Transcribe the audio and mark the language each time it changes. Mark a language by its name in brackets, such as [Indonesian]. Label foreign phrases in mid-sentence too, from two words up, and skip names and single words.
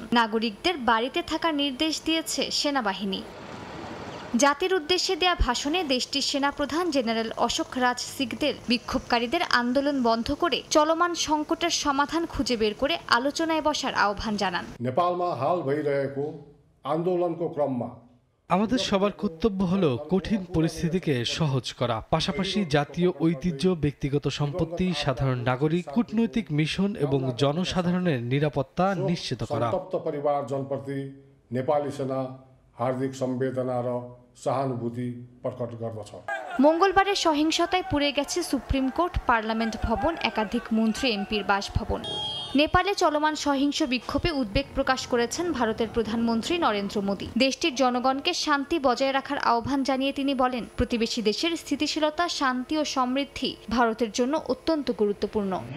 [Bangla] নাগরিকদের বাড়িতে থাকার নির্দেশ দিয়েছে সেনাবাহিনী। জাতির উদ্দেশ্যে দেয়া ভাষণে দেশটির সেনাপ্রধান জেনারেল অশোক রাজ সিংদেল বিক্ষোভকারীদের আন্দোলন বন্ধ করে চলমান সংকটের সমাধান খুঁজে বের করে আলোচনায় বসার আহ্বান জানান। [Nepali] নেপালमा हाल भइरहेको आन्दोलनको क्रममा [Bangla] আমাদের সবার কর্তব্য হলো কঠিন পরিস্থিতিকে সহজ করা, পাশাপাশি জাতীয় ঐতিহ্য, ব্যক্তিগত সম্পত্তি, সাধারণ নাগরিক, কূটনৈতিক মিশন এবং জনসাধারণের নিরাপত্তা নিশ্চিত করা। [Nepali] सन्तप्त परिवारजनप्रति नेपाली सेना हार्दिक संवेदना र सहानुभूति प्रकट गर्दछ। [Bangla] মঙ্গলবারের সহিংসতায় পুড়ে গেছে সুপ্রিম কোর্ট, পার্লামেন্ট ভবন, একাধিক মন্ত্রী এমপির বাসভবন। নেপালে চলমান সহিংস বিক্ষোভে উদ্বেগ প্রকাশ করেছেন ভারতের প্রধানমন্ত্রী নরেন্দ্র মোদি। দেশটির জনগণকে শান্তি বজায় রাখার আহ্বান জানিয়ে তিনি বলেন, প্রতিবেশী দেশের স্থিতিশীলতা, শান্তি ও সমৃদ্ধি ভারতের জন্য অত্যন্ত গুরুত্বপূর্ণ।